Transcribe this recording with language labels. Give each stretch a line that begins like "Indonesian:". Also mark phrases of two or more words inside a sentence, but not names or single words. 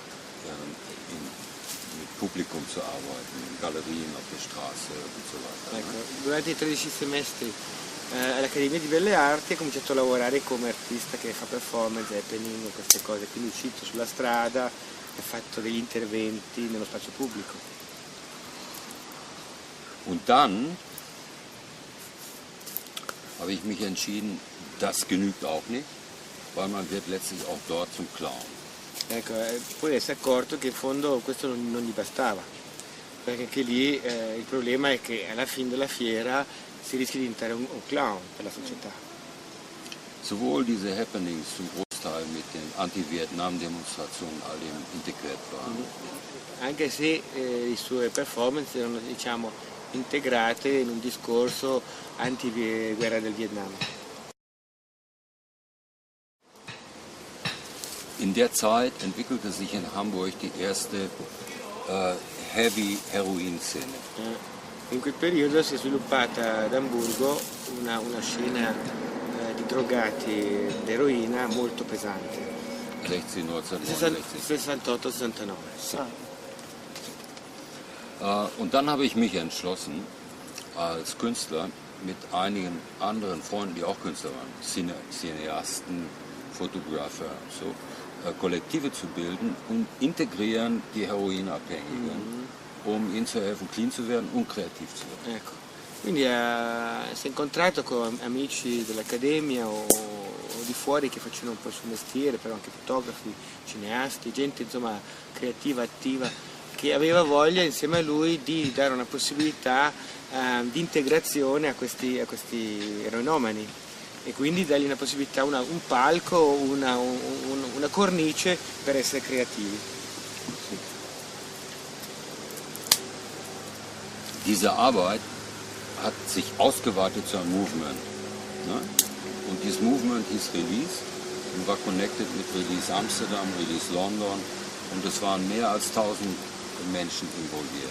German: mit Publikum zu arbeiten, in Galerien, auf der Straße und so weiter.
Italian: Ecco, durante i 13 semestri all'Accademia di Belle Arti ho cominciato a lavorare come artista che fa performance, happening, queste cose, quindi è uscito sulla strada, ho fatto degli interventi nello spazio pubblico.
German: Und dann habe ich mich entschieden, das genügt auch nicht, weil man wird letztlich auch dort zum Clown.
Italian: Ecco, poi si è accorto che in fondo questo non gli bastava, perché anche lì il problema è che alla fine della fiera si rischia di diventare un clown per la società.
German: Sowohl diese Happenings zum Großteil mit den Anti-Vietnam-Demonstrationen all dem integriert waren.
Italian: Anche se le sue performance erano, diciamo, integrate in un discorso anti-guerra del Vietnam.
German: In der Zeit entwickelte sich in Hamburg die erste Heavy-Heroin-Szene.
Italian: In quel periodo si è sviluppata ad Amburgo una scena di drogati d'eroina molto pesante. 1969. 68-69.
German: Und dann habe ich mich entschlossen, als Künstler mit einigen anderen Freunden, die auch Künstler waren, Cineasten, Fotografer, so, Kollektive zu bilden und integrieren die Heroinabhängigen, um ihnen zu helfen, clean zu werden und kreativ zu werden.
Italian: Ecco. Quindi si è incontrato con amici dell'Accademia o di fuori che facevano un po' il suo mestiere, però anche fotografi, cineasti, gente insomma creativa, attiva, che aveva voglia insieme a lui di dare una possibilità di integrazione a questi eroinomani. E quindi dargli una possibilità, un palco, una cornice per essere creativi. Sì.
German: Diese Arbeit hat sich ausgeweitet zu einem Movement. Ne? Und dieses Movement hieß Release und war connected mit Release Amsterdam, Release London und es waren mehr als 1000 Menschen involviert.